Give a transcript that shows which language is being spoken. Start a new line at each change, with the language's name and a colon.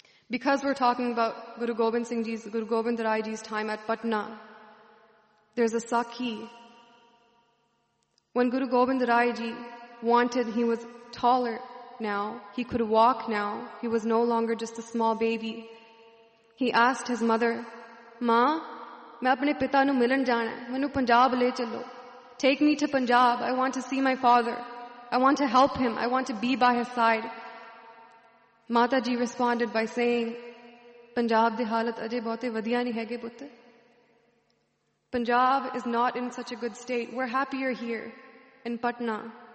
English: Because we're talking about Guru Gobind Singh Ji's, Guru Gobind Rai Ji's time at Patna, there's a Sakhi. When Guru Gobind Rai Ji wanted, he was taller now, he could walk now, he was no longer just a small baby. He asked his mother,
Punjabi: ਮਾਂ, ਮੈਂ ਆਪਣੇ ਪਿਤਾ ਨੂੰ ਮਿਲਣ ਜਾਣਾ ਹੈ, ਮੈਨੂੰ ਪੰਜਾਬ ਲੈ ਚੱਲੋ.
English: Take me to Punjab, I want to see my father. I want to help him, I want to be by his side. Mata ji responded by saying,
Punjabi: Punjab di halat ajay bahute vadiya nahi hege putt.
English: Punjab is not in such a good state. We're happier here in Patna.